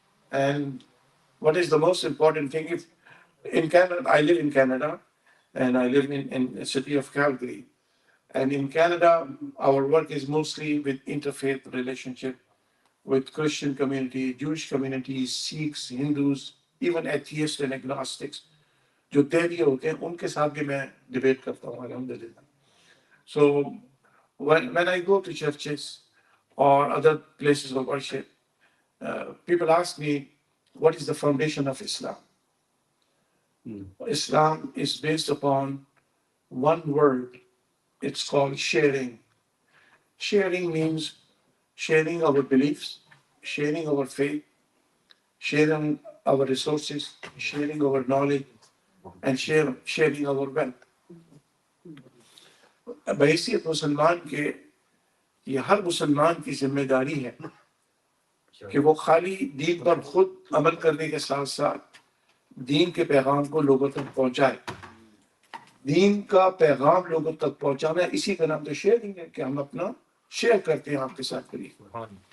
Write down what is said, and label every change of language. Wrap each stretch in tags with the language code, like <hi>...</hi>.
<en>And what is the most important thing? If in Canada, I live in Canada, and I live in the city of Calgary. And in Canada, our work is mostly with interfaith relationship with Christian community, Jewish communities, Sikhs, Hindus, even atheists and agnostics.</en> <ur>جو دیوی ہوتے ہیں ان کے ساتھ بھی میں debate کرتا ہوں الحمدللہ.</ur> <en>So when I go to churches or other places of worship, people ask me, what is the foundation of Islam? Islam is based upon one word. It's called sharing. Sharing means sharing our beliefs, sharing our faith, sharing our resources, sharing our knowledge, and sharing our wealth.</en> <ur>بحیثیت مسلمان کے یہ ہر مسلمان کی ذمہ داری ہے کہ وہ خالی دین پر خود عمل کرنے کے ساتھ ساتھ دین کے پیغام کو لوگوں تک پہنچائے. دین کا پیغام لوگوں تک پہنچانا اسی کا نام تو شیئرنگ ہے کہ ہم اپنا شیئر کرتے ہیں آپ کے ساتھ قریب.</ur>